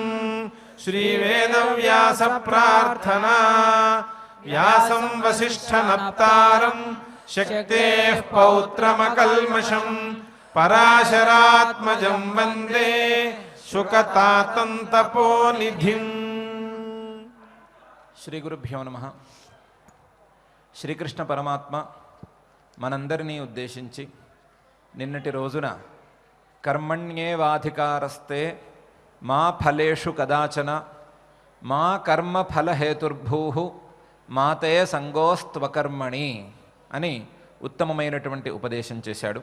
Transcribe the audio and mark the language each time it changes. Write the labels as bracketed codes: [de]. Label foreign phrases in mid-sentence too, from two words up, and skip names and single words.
[sa] श्री वेदव्यास प्रार्थना. व्यासं वसिष्ठनप्तारं शक्तेः पौत्रमकल्मषं पराशरात्मजं वन्दे शुकतातं तपोनिधिम्. శ్రీ గురుభ్యో నమః. [te] శ్రీకృష్ణ పరమాత్మ మనందరినీ ఉద్దేశించి నిన్నటి రోజున [sa] కర్మణ్యేవాధికారస్తే మా ఫలేషు కదాచన మా కర్మ ఫలహేతుర్భూః మాతే సంగోస్త్వకర్మణి [te] అని ఉత్తమమైనటువంటి ఉపదేశం చేశాడు.